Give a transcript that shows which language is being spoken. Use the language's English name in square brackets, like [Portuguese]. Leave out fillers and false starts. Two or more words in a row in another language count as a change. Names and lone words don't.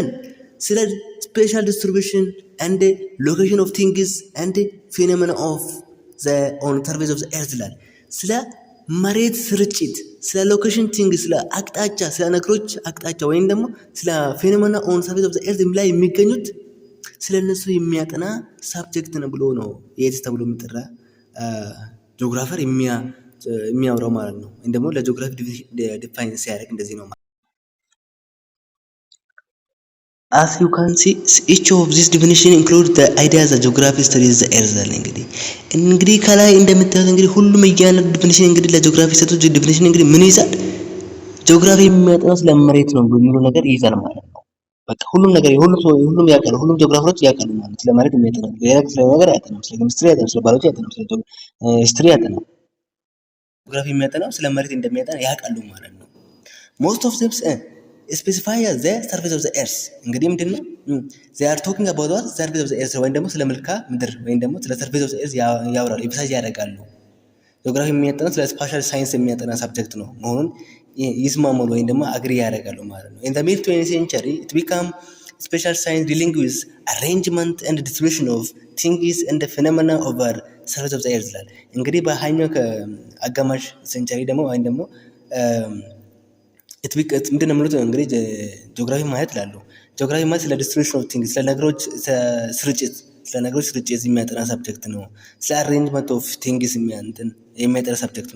[Amharic] ስለ [English] spatial distribution and location of things and phenomena of the on surface of the earth [Amharic] ይላል። ስለ መሬት ስርጭት፣ ስለ [English] location thing፣ [Amharic] ስለ አቅጣጫ፣ ስለ ነገሮች አቅጣጫ ወይም ደግሞ ስለ [English] phenomena on surface of the earth [Amharic] ላይ የሚገኙት ስለ እነሱ የሚያጠና ሳብጀክት ነው ብሎ ነው የኤትስ ተብሎ የሚጠራ ጂኦግራፈር የሚያወራው ማለት ነው። ወይም ደግሞ ለጂኦግራፊ ዲፋይን ሲያደርግ እንደዚህ ነው ማለት ነው። [English] As you can see, each of these definition include the idea that geography studies the earth [Amharic] አለ። እንግዲህ ከላይ እንደምታዩት እንግዲህ ሁሉም እያንዳንዱ ዲፊኒሽን እንግዲህ ለጂኦግራፊ ሰጡት ዲፊኒሽን እንግዲህ ምን ይይዛል? ጂኦግራፊ የሚያጠናው ስለ መሬት ነው የሚለው ነገር ይይዛል ማለት ነው። በቃ ሁሉም ነገር ሁሉም ያውቃሉ፣ ሁሉም ጂኦግራፈሮች ያውቃሉ ማለት ስለ መሬት የሚያጠናው ሌላ ስለ ነገር ያጠናው፣ ስለ ኬሚስትሪ ያጠናው፣ ስለ ባዮሎጂ ያጠናው፣ ስለ ሂስትሪ ያጠናው፣ ጂኦግራፊ የሚያጠናው ስለ መሬት እንደሚያጠና ያውቃሉ ማለት ነው። [English] most of them specify the surface of the earth [Amharic] እንግዲህ ምንድነው [English] they are talking about what surface of the earth [Amharic] ወይም ደግሞ ስለ መልክዓ ምድር ወይም ደግሞ ስለ [English] surface of the earth [Amharic] ያወራሉ፣ ኤምፋሳይዝ ያደርጋሉ። ጂኦግራፊ የሚያጠናው ስለ [English] spatial science [Amharic] የሚያጠና ሳብጀክት ነው መሆኑን ይስማማሉ ወይም ደግሞ አግሪ ያደርጋሉ ማለት ነው። [English] in the mid 20th century it became special science dealing with arrangement and distribution of things and the phenomena over surface of the earth [Amharic] ይላል። እንግዲህ በሃያኛው አጋማሽ ሴንቸሪ ደግሞ ወይም ደግሞ ምንድን ነው የሚሉት እንግዲህ ጂኦግራፊ ማለት ይላሉ። ጂኦግራፊ ማለት ስለ [English] distribution of things [Amharic] ስለ ነገሮች ስርጭት የሚያጠና ሳብጀክት ነው። ስለ [English] arrangement of things [Amharic] የሚያጠና ሳብጀክት ነው